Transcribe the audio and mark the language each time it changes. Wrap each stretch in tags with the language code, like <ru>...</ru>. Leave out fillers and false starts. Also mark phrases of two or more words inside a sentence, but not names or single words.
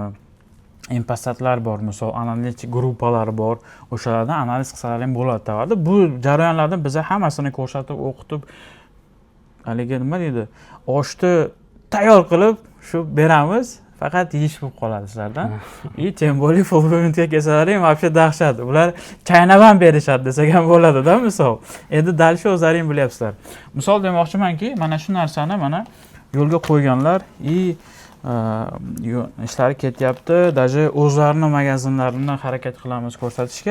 <uz>Impostatlar bor, misol analitik guruhlar bor. O'shalardan analiz qilsalaring bo'ladi tovarda. Bu jarayonlardan biza hammasini ko'rsatib, o'qitib, haligi nima deydi? Oshni tayyor qilib shu beramiz. Faqat yeyish bo'lib qoladi sizlardan.</uz> <ru>И тем более</ru> <uz>fulfillmentga kelsalaring, вообще dahshat. Ular chaynab ham berishadi desak ham bo'ladi-da, misol. Endi dalshi o'zlaring bilyapsizlar. Misol demoqchimanki, mana shu narsani mana yo'lga qo'yganlar и ishlari ketyapti. Даже o'zlarining magazinlarini harakat qilamiz ko'rsatishga.</uz>